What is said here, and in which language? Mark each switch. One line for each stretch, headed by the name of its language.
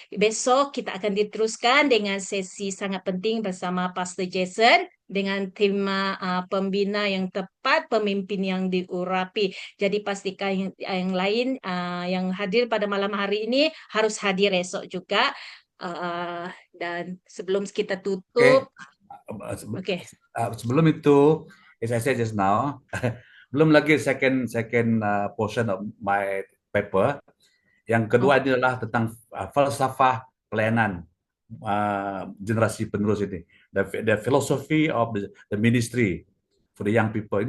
Malay: Besok kita akan diteruskan dengan sesi sangat penting bersama Pastor Jason dengan tema pembina yang tepat, pemimpin yang diurapi. Jadi pastikan yang lain yang hadir pada malam hari ini harus hadir esok juga. Dan sebelum kita Oke. tutup, oke. Sebelum itu,
English: as I said just now,
Malay: belum lagi
English: second portion of my paper.
Malay: Yang Oh, kedua ini adalah tentang falsafah pelayanan generasi penerus ini.
English: The philosophy of the ministry for the young people.